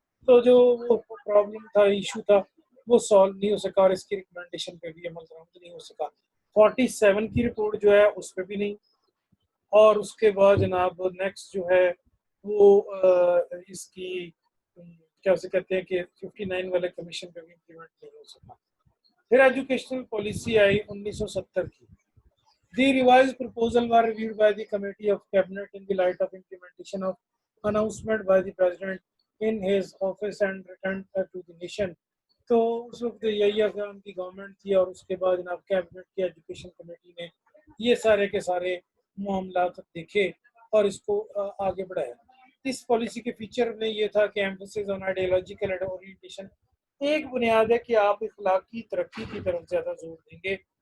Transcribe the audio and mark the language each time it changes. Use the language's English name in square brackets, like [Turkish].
[Urdu] تو جو وہ پرابلم تھا, ایشو تھا, وہ سالو نہیں ہو سکا اور اس کی ریکمنڈیشن پہ بھی عمل درآمد نہیں ہو سکا. 47 کی رپورٹ جو ہے اس پہ بھی نہیں. اور اس کے بعد جناب نیکسٹ جو ہے وہ اس کی کیا سے کہتے ہیں کہ 59 والے کمیشن پہ بھی امپلیمنٹ نہیں ہو سکا. پھر ایجوکیشنل پالیسی آئی 1970 کی. [English] The revised proposal were reviewed by the Committee of Cabinet in the light of implementation of announcement by the President in his office and returned to the nation. [Urdu] تو اس وقت یہی اقدام کی government تھی اور اس کے بعد جناب کیبنٹ کی ایجوکیشن کمیٹی نے یہ سارے کے سارے معاملات دیکھے اور اس کو آگے بڑھایا. اس پالیسی کے فیچر میں یہ تھا کہ ایمفسس آن آئیڈیالوجیکل اورینٹیشن. ایک بنیاد ہے کہ آپ اخلاقی ترقی کی طرف زیادہ زور دیں گے.